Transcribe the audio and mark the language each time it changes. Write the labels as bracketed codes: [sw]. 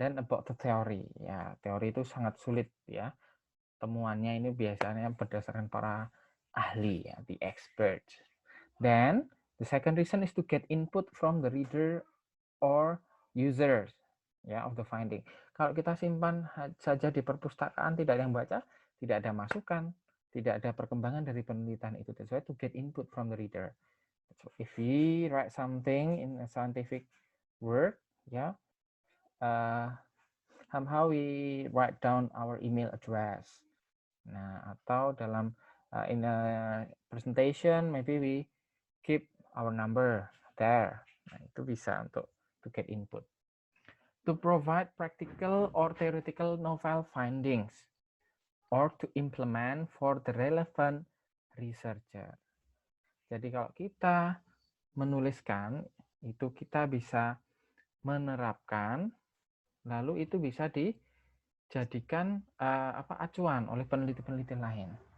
[id] Dan [en] about the theory [id] ya, teori itu sangat sulit ya, temuannya ini biasanya berdasarkan para ahli ya, [en] the experts. Then the second reason is to get input from the reader or users ya of the finding. [id] Kalau kita simpan saja di perpustakaan, tidak ada yang baca, tidak ada masukan, tidak ada perkembangan dari penelitian itu. [en] That's why to get input from the reader. So if we write something in a scientific work, ya, somehow we write down our email address. [id] Nah, atau dalam [en] in a presentation, maybe we keep our number there. [id] Nah, itu bisa untuk [en] to get input. To provide practical or theoretical novel findings or to implement for the relevant researcher. [id] Jadi kalau kita menuliskan, itu kita bisa menerapkan, lalu itu bisa dijadikan acuan oleh peneliti-peneliti lain.